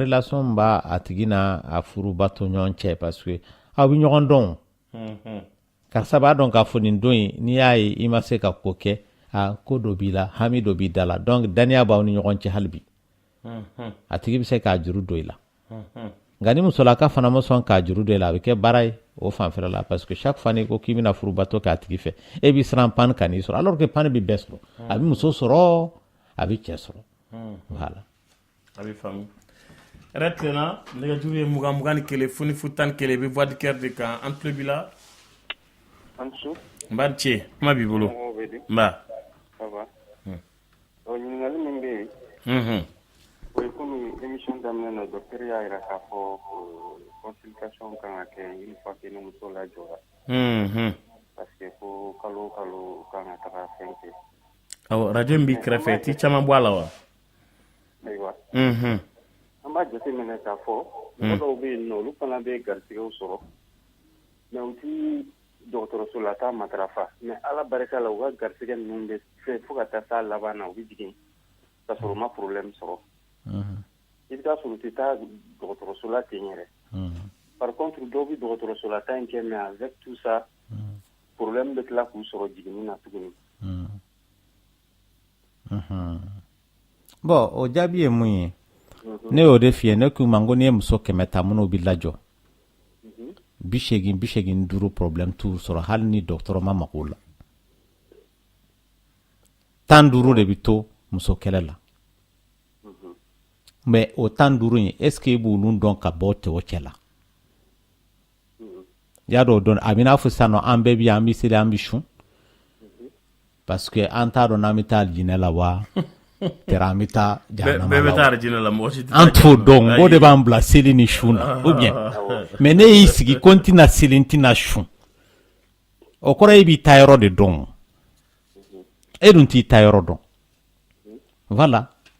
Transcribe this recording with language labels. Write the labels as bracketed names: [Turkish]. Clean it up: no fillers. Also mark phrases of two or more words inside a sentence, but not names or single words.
[Bambara] relation b'a a tigi n'a a furubato ɲɔgɔn cɛ [French] parce que [Bambara] aw bɛ ɲɔgɔn dɔn karisa b'a dɔn k'a fɔ nin don in n'i y'a ye i ma se ka ko kɛ ko dɔ b'i la hami dɔ b'i da la donc daniya b'aw ni ɲɔgɔn cɛ hali bi a tigi bɛ se k'a juru don i la nka ni musolaka fana ma sɔn k'a juru don i la a bɛ kɛ baara ye o fanfɛla la [French] parce que chaque fois [Bambara] n'i ko k'i bɛna furubato k'a tigi fɛ e b'i siran pani ka n'i sɔrɔ [French] alors que [Bambara] pani bɛ bɛɛ sɔrɔ a bɛ muso sɔrɔ a bɛ cɛ sɔrɔ voilà a bɛ faamu yɛrɛ tilenna nɛgɛjuru ye 21 fo ni 11 i bɛ [French] voix du cœur [Bambara] de kan an tulo b'i la Ansu. Mbarche, kuma b'i bolo. Mba. [French] Ça va. [Bambara] Ɲininkali min bɛ yen. O ye komi émission daminɛ na docteur y'a jira k'a fɔ consultation kan ka kɛ [French] une fois que [Bambara] ni muso lajɔra. [French] Parce que [Bambara] ko kalo o kalo kan ka taga fɛn kɛ. Awɔ radio in b'i kɛrɛfɛ ti caman bɔ a la wa? Ayiwa. An b'a jateminɛ k'a fɔ mɔgɔ dɔw bɛ yen nɔ olu fana bɛ garisigɛw sɔrɔ mais u ti dɔgɔtɔrɔso la taa matarafa mais ala barika la u ka garisigɛ ninnu bɛ fɛ fo ka taa s'a laban na u bɛ jigin ka sɔrɔ u ma problème sɔrɔ. I bɛ taa sɔrɔ u tɛ taa dɔgɔtɔrɔso la ten yɛrɛ. [French] Par contre [Bambara] dɔw bɛ dɔgɔtɔrɔso la taa in kɛ [French] mais avec tout ça problème [Bambara] bɛ tila k'u sɔrɔ jiginni na tuguni. Bon o jaabi ye mun ye ne y'o de f'i ye ne k'u ma ko n'i ye muso 100 ta minnu bɛ lajɔ 85 problème t'u sɔrɔ hali ni dɔgɔtɔrɔ ma mago la 15 de bɛ to muso kɛlɛ la mais o 15 in [French] est ce que [Bambara] i b'olu dɔn ka bɔ cɛ o cɛ la y'a dɔn o dɔn a bɛ n'a fɔ sisan nɔ an bɛɛ bi an bɛ seli an bɛ sun parce que an t'a dɔn n'an bɛ taa jinɛ la wa tera an bɛ taa jahanama la bɛɛ bɛ taa jinɛ la mɔgɔ si tɛ an t'o dɔn o de b'an bila seli ni sun na [French] ou bien mais [Bambara] ne y'i sigi ko n tɛna seli n tɛna sun o kɔrɔ e b'i ta yɔrɔ de dɔn e dun t'i ta yɔrɔ dɔn voilà.